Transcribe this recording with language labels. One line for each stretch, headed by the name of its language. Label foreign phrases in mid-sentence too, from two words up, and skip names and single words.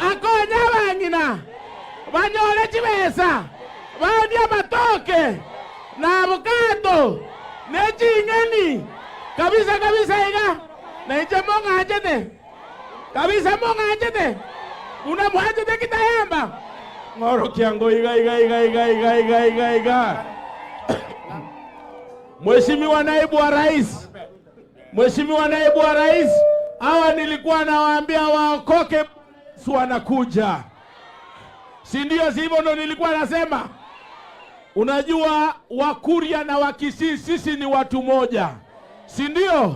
Gusii: akonya bangina banyole chibesa badia matoke na avocado nechingeni kabisa iga na iche monga ajete kabisa monga ajete una mwajete kitayamba ngoro kiango
Swahili: iga Mheshimiwa naibu wa rais, Mheshimiwa naibu wa rais, hawa nilikuwa nawaambia waokoke, si wanakuja, si ndio? Sivyo ndo nilikuwa nasema. Unajua Wakuria na Wakisii sisi ni watu moja, si ndio?